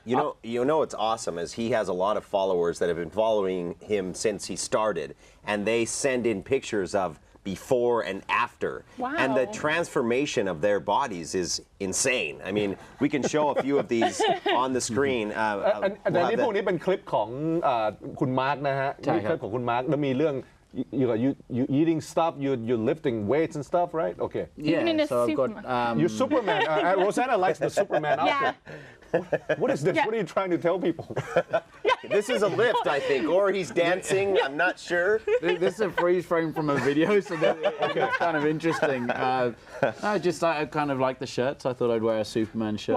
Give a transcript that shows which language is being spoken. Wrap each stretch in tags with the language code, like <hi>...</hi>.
<en>You know what's awesome is he has a lot of followers that have been following him since he started, and they send in pictures of before and after. Wow. And the transformation of their bodies is insane. I mean, we can show a few of these on the screen.</en> <th>แต่นี่พวกนี้เป็นคลิปของคุณมาร์กนะฮะ ใช่ นี่ ครับ คลิปของคุณมาร์กแล้วมีเรื่อง</th> <en>you eating stuff, you lifting weights and stuff, right? Okay. Even in a so I've got. Superman. You Superman. Rosanna likes the Superman outfit. What is this? Yeah. What are you trying to tell people? This is a lift, I think, or he's dancing. I'm not sure. This is a freeze frame from a video, so it's kind of interesting. I kind of like the shirt, so I thought I'd wear a Superman shirt.</en>